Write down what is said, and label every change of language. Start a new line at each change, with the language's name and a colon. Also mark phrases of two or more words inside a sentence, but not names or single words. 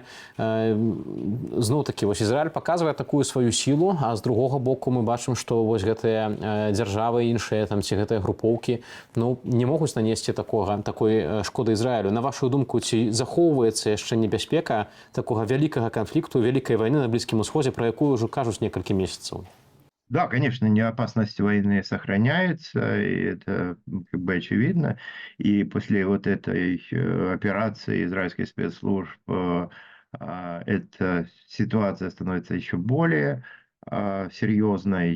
Belarusian: Зноў-такі вось Ізраіль паказвае такую сваю сілу, а з другога боку мы бачым, што вось гэтыя дзяржавы іншыя там ці гэтыя групоўкі, ну, не могуць нанесці такой шкоды Ізраілю. На вашу думку, ці захоўваецца яшчэ небяспека такога вялікага канфлікту, вялікай вайны на Блізкім Усходзе, про якую ўжо кажуць некалькі месяцаў?
Russian: Да, конечно, неопасность войны сохраняется, и это как бы очевидно. И после вот этой операции израильских спецслужб эта ситуация становится еще более серьезной.